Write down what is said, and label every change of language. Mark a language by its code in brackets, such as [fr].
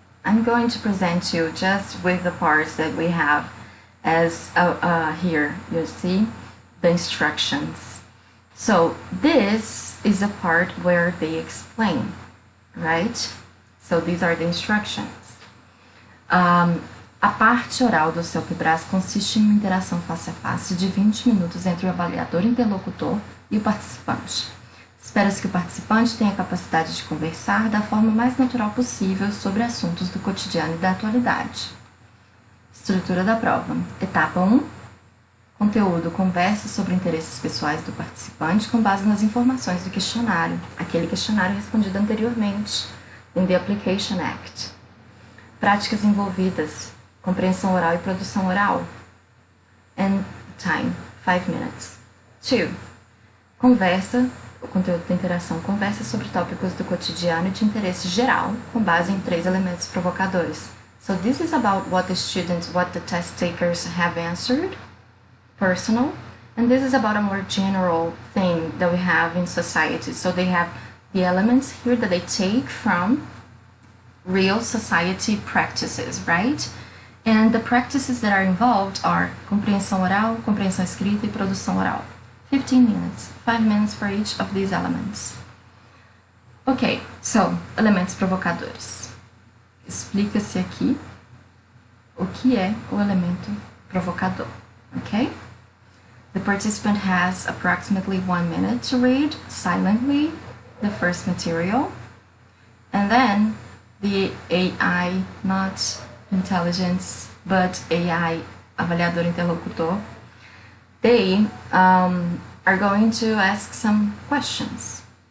[en] I'm going to present you just with the parts that we have as here. You see the instructions. So this is the part where they explain, right? So these are the instructions. [pt] A parte oral do Celpe consiste em uma interação face a face de 20 minutos entre o avaliador interlocutor e o participante. Espera-se que o participante tenha a capacidade de conversar da forma mais natural possível sobre assuntos do cotidiano e da atualidade. Estrutura da prova. Etapa 1. Conteúdo. Converse sobre interesses pessoais do participante com base nas informações do questionário, aquele questionário respondido anteriormente, [en] in the Application Act. [pt] Práticas envolvidas. Compreensão oral e produção oral. [en] And time, 5 minutes. [pt] 2. Conversa, o conteúdo da interação, conversa sobre tópicos do cotidiano e de interesse geral, com base em 3 elementos provocadores. [en] So this is about what the test takers have answered, personal, and this is about a more general thing that we have in society. So they have the elements here that they take from real society practices, right? And the practices that are involved are [pt] compreensão oral, compreensão escrita e produção oral. [en] 15 minutes, 5 minutes for each of these elements. [pt] Ok, so, elementos provocadores. Explica-se aqui o que é o elemento provocador, ok? [en] The participant has approximately 1 minute to read silently the first material, and then the AI, not intelligence, but AI, avaliador interlocutor, they are going to ask some questions.